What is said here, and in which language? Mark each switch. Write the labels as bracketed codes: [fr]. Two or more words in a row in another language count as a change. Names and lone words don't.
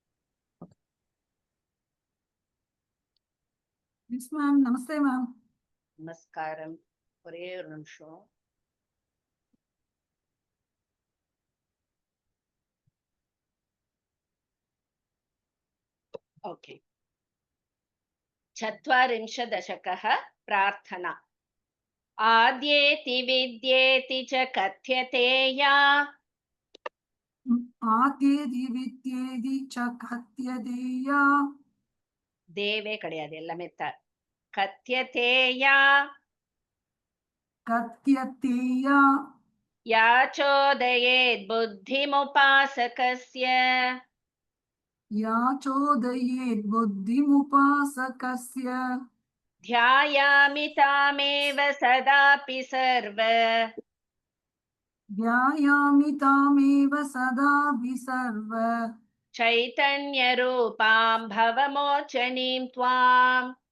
[en] Yes ma'am. [ta] நமஸ்தே மேம். நமஸ்காரம். ஒரே ஒரு நிமிஷம். ஓகே. [sa] चत्वारिंशदशकः प्रार्थना। आद्येति विद्येति च कथ्यते या आद्येति विद्येति च कथ्यतेया. [ta] தேவே கிடையாது, எல்லாமே [sa] कथ्यते या கத்யதேயா. या चोदयेत् बुद्धिमुपासकस्य या चोदयेत् बुद्धिमुपासकस्य ध्यायामि तामेव सदापि सर्व ध्यायामि तामेव सदापि सर्व चैतन्यरूपां भवमोचनीं त्वाम्